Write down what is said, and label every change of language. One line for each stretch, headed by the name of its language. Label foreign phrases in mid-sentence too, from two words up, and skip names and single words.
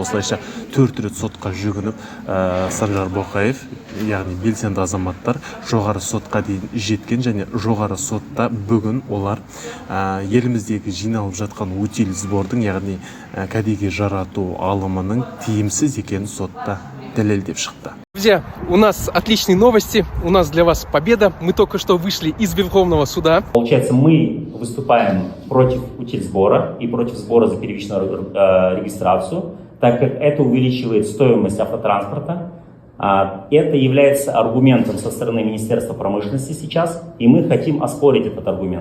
Kazakh: Осылайша 4 рет сотқа жүгініп, Санжар Боқаев, яғни белсенді азаматтар жоғары сотқа дейін жеткен, және жоғары сотта бүгін олар еліміздегі жиналып жатқан утиль сбордың, яғни кәдеге жарату алымының тиімсіз екенін сотта дәлелдеп шықты.
Russian: Друзья, у нас отличные новости, у нас для вас победа. Мы только что вышли из Верховного суда. Получается, мы выступаем против утильсбора и против сбора за первичную регистрацию, так как это увеличивает стоимость автотранспорта. Это является аргументом со стороны Министерства промышленности сейчас, и мы хотим оспорить этот аргумент.